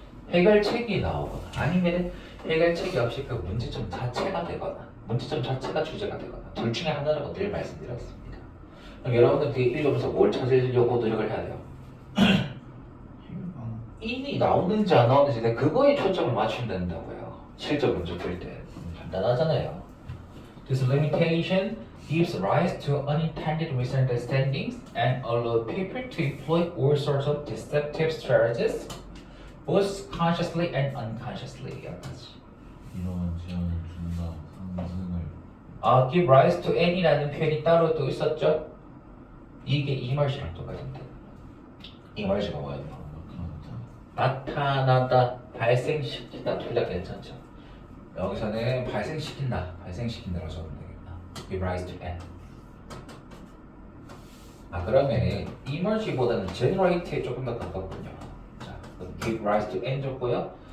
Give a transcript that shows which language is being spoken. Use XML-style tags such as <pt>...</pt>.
<ko>해결책이 나오거나 아니면 해결책이 없이 그 문제점 자체가 되거나 문제점 자체가 주제가 되거나 둘 중에 하나라고 늘 말씀드렸습니다. 그럼 여러분들 뒤에 읽으면서 뭘 찾으려고 노력을 해야 돼요? 이미 나오는지 안 나오는지 내가 그거에 초점을 맞추면 된다고요. 실전 문제 풀 때 간단하잖아요.</ko> <en>This limitation gives rise to unintended misunderstandings and allow people to employ all sorts of deceptive strategies both consciously and unconsciously.</en> <ko>이러한 제한을 준다 상승을 give rise to any라는 표현이 따로 또 있었죠? 이게 emerge랑 똑같은데 emerge가 뭐예요? 나타나다, 발생시키다 둘 다 괜찮죠? 여기서는 발생시킨다라고 적으면 되겠다. give rise to n. 그러면 emerge보다는 generate에 조금 더 가깝군요. 자, give rise to n 줬고요.</ko>